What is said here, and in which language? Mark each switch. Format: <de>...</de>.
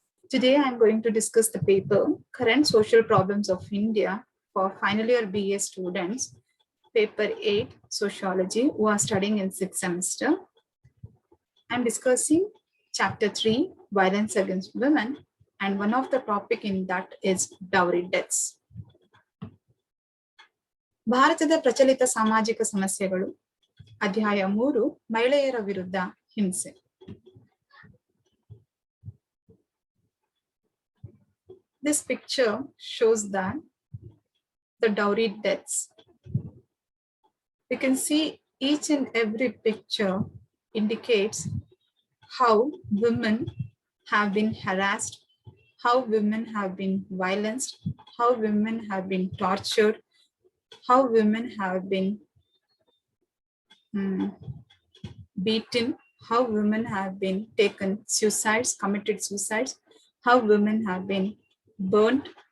<en>Today I am going to discuss the paper, Current Social Problems of India for Final Year BA students, Paper 8, Sociology, who are studying in 6th semester. I am discussing Chapter 3, Violence Against Women, and one of the topic in that is dowry deaths.</en> <kn>ಭಾರತದ ಪ್ರಚಲಿತ ಸಾಮಾಜಿಕ ಸಮಸ್ಯೆಗಳು ಅಧ್ಯಾಯ 3 ಮಹಿಳೆಯರ ವಿರುದ್ಧ ಹಿಂಸೆ.</kn> <en>This picture shows that the dowry deaths. We can see each and every picture indicates how women have been harassed, how women have been violenced, how women have been tortured, how women have been beaten, how women have been taken suicides, committed suicides, how women have been burnt.</en>